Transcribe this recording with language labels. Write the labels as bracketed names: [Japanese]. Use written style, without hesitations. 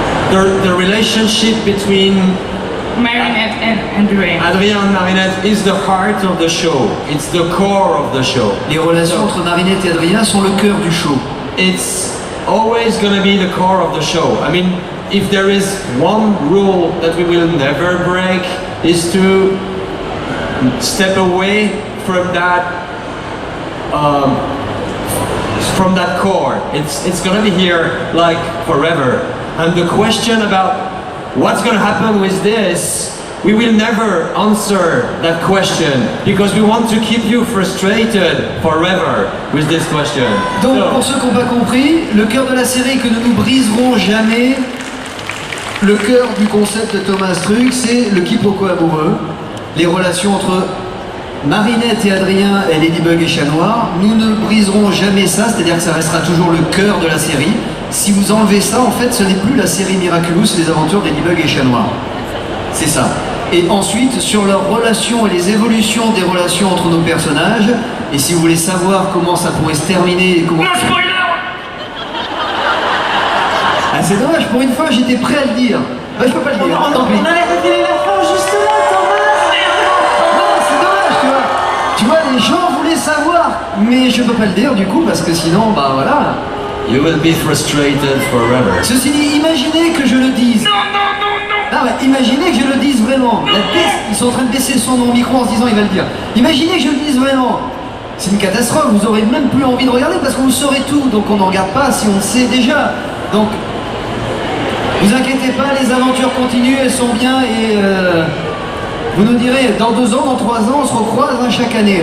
[English] The relationship between Marinette and Adrien. Adrien and Marinette is the heart of the show. It's the core of the show. [French] Les relations entre Marinette et Adrien sont le cœur du show. [English] It's always going to be the core of the show. I mean, if there is one rule that we will never break, is to step away from that core. It's going to be here like forever. And the question about what's going to happen with this, we will never answer that question because we want to keep you frustrated forever with this question. [French] Donc pour ceux qui n'ont pas compris, le cœur de la série que nous ne briserons jamais, le cœur du concept de Thomas Truc, c'est le quiproquo amoureux, les relations entre Marinette et Adrien et Ladybug et Chat Noir. Nous ne briserons jamais ça, c'est-à-dire que ça restera toujours le cœur de la série. Si vous enlevez ça, en fait, ce n'est plus la série Miraculous, les aventures de Ladybug et Chat Noir. C'est ça. Et ensuite, sur leurs relations et les évolutions des relations entre nos personnages, et si vous voulez savoir comment ça pourrait se terminer... Comment... Non, spoiler! Ah, c'est dommage, pour une fois, j'étais prêt à le dire. Bah, je peux pas le dire, tant pis. On allait révéler la fin juste là, Thomas! Non, c'est dommage, tu vois. Tu vois, les gens voulaient savoir, mais je peux pas le dire, du coup, parce que sinon, bah voilà... [English] You will be frustrated forever. [French] Ceci dit, imaginez que je le dise. Non. Ah ouais, imaginez que je le dise vraiment. Ils sont en train de baisser le son dans mon micro en se disant il va le dire. Imaginez que je le dise vraiment. C'est une catastrophe, vous aurez même plus envie de regarder parce que vous saurez tout. Donc on ne regarde pas si on le sait déjà. Donc, vous inquiétez pas, les aventures continuent, elles sont bien et vous nous direz, dans 2 ans, dans 3 ans, on se recroise chaque année.